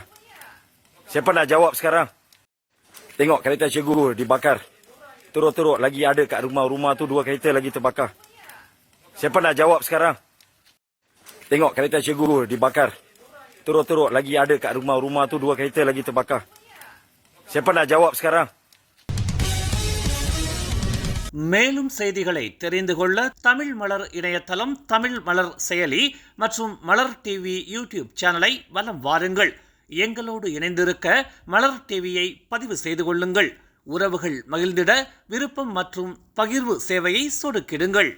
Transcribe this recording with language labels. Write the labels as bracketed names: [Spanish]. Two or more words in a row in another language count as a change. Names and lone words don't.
[Malay] Siapa nak jawab sekarang? Tengok kereta cikgu dibakar. Teruk-teruk lagi ada kat rumah tu 2 kereta lagi terbakar. Siapa nak jawab sekarang? Tengok kereta cikgu dibakar. Teruk-teruk lagi ada kat rumah tu 2 kereta lagi terbakar. Siapa nak jawab sekarang? [Tamil] மேலும் செய்திகளை தெரிந்து கொள்ள தமிழ் மலர் இணையதளம், தமிழ் மலர் செயலி மற்றும் மலர் டிவி யூடியூப் சேனலை வலம் வாருங்கள். எங்களோடு இணைந்திருக்க மலர் டிவியை பதிவு செய்து கொள்ளுங்கள். உறவுகள் மகிழ்ந்திட விருப்பம் மற்றும் பகிர்வு சேவையை சொடுக்கிடுங்கள்.